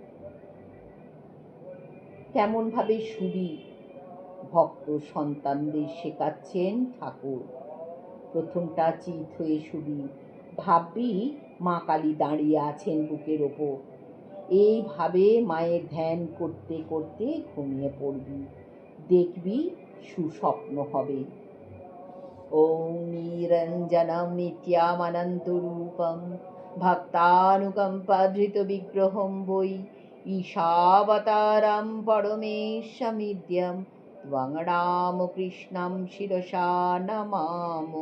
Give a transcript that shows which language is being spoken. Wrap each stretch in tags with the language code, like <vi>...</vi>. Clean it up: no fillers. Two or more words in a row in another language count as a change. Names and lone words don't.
<bn>কেমন ভাবে শুবি ভক্ত সন্তানদের শেখাচ্ছেন ঠাকুর। প্রথমটা চিত হয়ে শুবি, ভাববি মা কালী দাঁড়িয়ে আছেন বুকের ওপর। এইভাবে মায়ের ধ্যান করতে করতে ঘুমিয়ে পড়বি, দেখবি সুস্বপ্ন হবে।</bn> <sa>ওম নিরঞ্জনম নিত্যামনন্তরূপম ভক্তানুকম্পাধৃত বিগ্রহম বৈ ঈশাবতারম পরমেশমিদ্যম ত্বং রামকৃষ্ণম শিরসা নমামো।</sa>